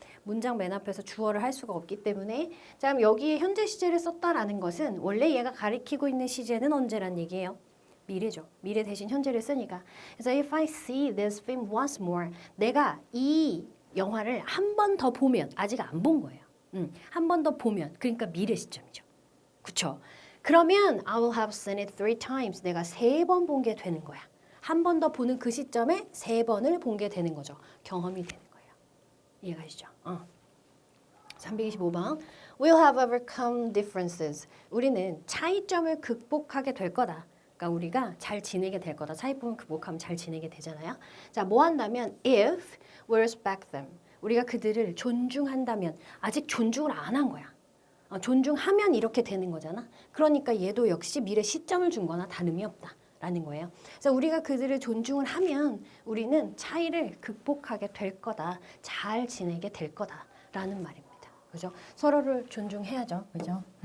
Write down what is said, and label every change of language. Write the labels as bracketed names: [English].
[Korean] 문장 맨 앞에서 주어를 할 수가 없기 때문에 자, 그럼 여기에 현재 시제를 썼다라는 것은 원래 얘가 가리키고 있는 시제는 언제란 얘기예요? 미래죠. 미래 대신 현재를 쓰니까. 그래서 [English] if I see this film once more, [Korean] 내가 이 영화를 한 번 더 보면 아직 안 본 거예요. 한 번 더 보면 그러니까 미래 시점이죠. 그렇죠? 그러면 [English] I will have seen it 3 times. [Korean] 내가 3번 본 게 되는 거야. 한 번 더 보는 그 시점에 3번을 본 게 되는 거죠. 경험이 되는 거예요. 이해가시죠? 325번. [English] We'll have overcome differences. [Korean] 우리는 차이점을 극복하게 될 거다. 그러니까 우리가 잘 지내게 될 거다. 차이점을 극복하면 잘 지내게 되잖아요. 자, 뭐 한다면 [English] if we respect them. [Korean] 우리가 그들을 존중한다면 아직 존중을 안 한 거야. 존중하면 이렇게 되는 거잖아. 그러니까 얘도 역시 미래 시점을 준 거나 다름이 없다라는 거예요. 그래서 우리가 그들을 존중을 하면 우리는 차이를 극복하게 될 거다. 잘 지내게 될 거다라는 말입니다. 그죠? 서로를 존중해야죠. 그죠?